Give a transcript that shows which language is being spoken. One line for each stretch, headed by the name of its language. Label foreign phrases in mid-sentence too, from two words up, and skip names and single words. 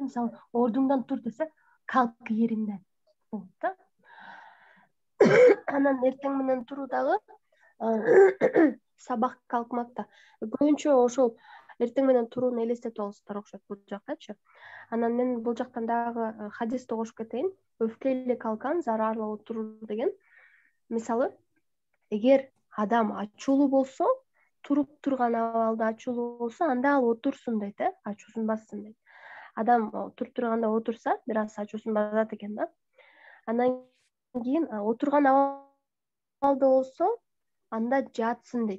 Kyrgyz: Мисалы, ордуңдан тур десе, калк ериңден болот да. Анан эртең менен туруу дагы сабак калкмакта. Көбүнчө ошол эртең менен турууну элестетип аласыздар окшойт бул жактачы. Анан мен бул жактан дагы хадисти окушуп кетейин.
Turkish: Öfkeyle kalkan zararla oturur деген.
Kyrgyz: Мисалы, эгер адам ачуулуу болсо, туруп турган абалда ачуулуу болсо, анда ал отурсун дейт, ачуусун бассын дейт. Адам туруп турганда отурса, бир аз ачуусун басат экен да. Андан кийин отурган абалда болсо, анда жатсын дейт.